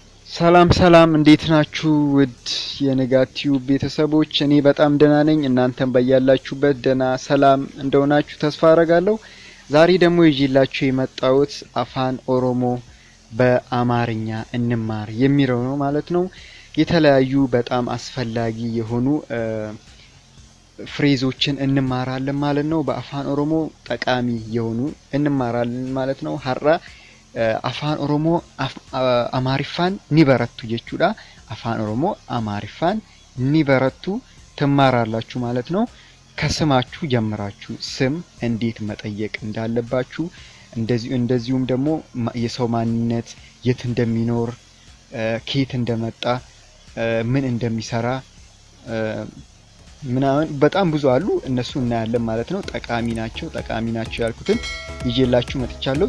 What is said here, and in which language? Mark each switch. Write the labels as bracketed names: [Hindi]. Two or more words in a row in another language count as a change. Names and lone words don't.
[Amharic] ሰላም ሰላም እንዴት ናችሁ ውድ የነጋቲው ቤተሰቦች እኔ በጣም ደህና ነኝ እናንተም በያላችሁበት ደህና ሰላም እንደሆናችሁ ተስፋ አደርጋለሁ ዛሬ ደግሞ ይዤላችሁ የመጣሁት አፋን ኦሮሞ በአማርኛ እንማር የሚለው ነው ማለት ነው የተለያዩ በጣም አስፈላጊ የሆኑ ፍሬዞችን እንማራለን ማለት ነው በአፋን ኦሮሞ ጠቃሚ የሆኑ እንማራለን ማለት ነው ሀራ [Oromo] Afaan oromoo Amaariffaan ni barattu jechuudha. Afaan oromoo Amaariffaan ni barattu [Amharic] ትማራላችሁ ማለት ነው። ከስማችሁ ጀምራችሁ ስም እንዴት መጠየቅ እንዳለባችሁ እንደዚሁም ደግሞ የሰው ማንነት የት እንደሚኖር ከየት እንደመጣ ምን እንደሚሰራ ምናምን በጣም ብዙ አሉ እነሱ እናያለን ማለት ነው ጠቃሚ ናቸው ያልኩትን ይዤላችሁ መጥቻለሁ